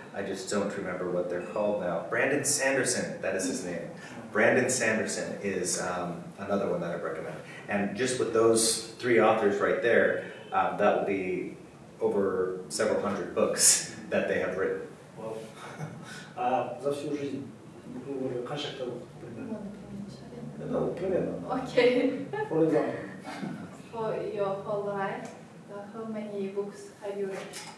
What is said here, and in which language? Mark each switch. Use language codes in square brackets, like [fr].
[en] I just don't remember what they're called now. Brandon Sanderson, that is his name. Brandon Sanderson is another one that I recommend. And just with those 3 authors right there, that will be over several hundred books that they have written. Well, [ru] А за всю жизнь, грубо говоря, [kk] қанша кітап оқыдың [ru] примерно? Ну, примерно. [en] Okay. For example. For your whole life, how many books have you read?